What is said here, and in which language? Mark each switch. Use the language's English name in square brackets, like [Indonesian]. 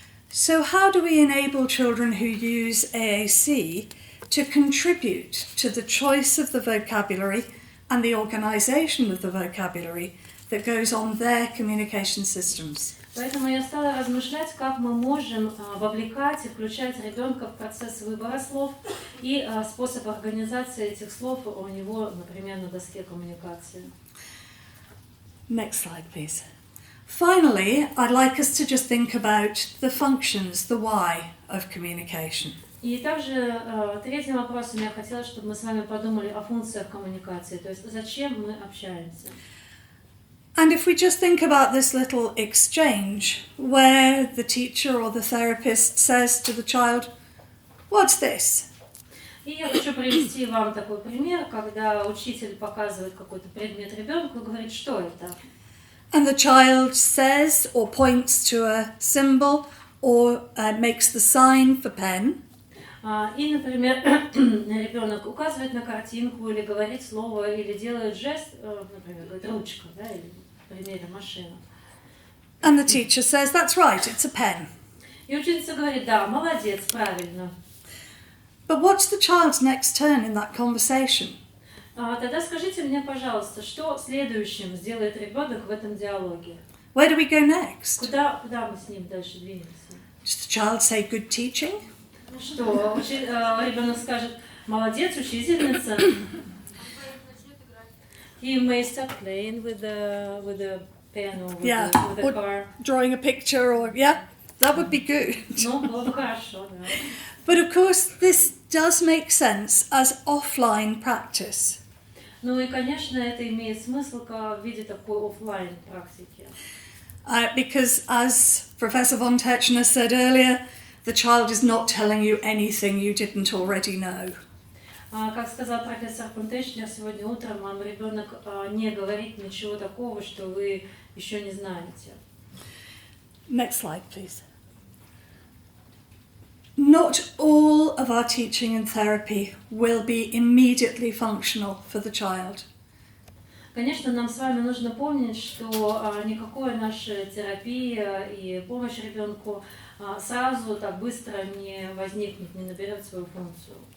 [English] So how do we enable children who use AAC to contribute to the choice of the vocabulary and the organisation of the vocabulary that goes on their communication systems? [Russian] Поэтому я стала размышлять, как мы можем вовлекать и включать ребенка в процесс выбора слов и способ организации этих слов у него, например, на доске коммуникации. [English] Next slide, please. Finally, I'd like us to just think about the functions, the why of communication. [Russian] И также третьим вопросом я хотела, чтобы мы с вами подумали о функциях коммуникации, то есть зачем мы общаемся. [English] And if we just think about this little exchange where the teacher or the therapist says to the child, "What's this?" [Russian] И я хочу привести вам такой пример, когда учитель показывает какой-то предмет ребенку и говорит, что это. [English] And the child says or points to a symbol or makes the sign for pen. [Russian] И, например, ребенок указывает на картинку или говорит слово, или делает жест, например, говорит ручка, да, или, в примере, машина. [English] And the teacher says, "That's right, it's a pen." [Russian] И ученица говорит, да, молодец, правильно. [English] But what's the child's next turn in that conversation? [Russian] Тогда скажите мне, пожалуйста, что следующим сделает ребенок в этом диалоге? [English] Where do we go next? [Russian] Куда мы с ним дальше двинемся? [English] Does the child say good teaching? [Russian] Что ребенок скажет, молодец, учительница. [English] He may start playing with the pen or with the car. Drawing a picture or, yeah, that would be good. [Russian] Ну, было бы хорошо, да. [English] But of course, this does make sense as offline practice. [Russian] Ну и, конечно, это имеет смысл в виде такой офлайн практики. [English] Because as Professor von Techner said earlier, the child is not telling you anything you didn't already know. [Russian] Как сказал профессор фон Технер сегодня утром, вам ребенок не говорит ничего такого, что вы еще не знаете. [English] Next slide, please. Not all of our teaching and therapy will be immediately functional for the child. [Russian] Конечно, нам с вами нужно помнить, что никакой наша терапия и помощь ребенку сразу так быстро не возникнет, не наберет свою функцию.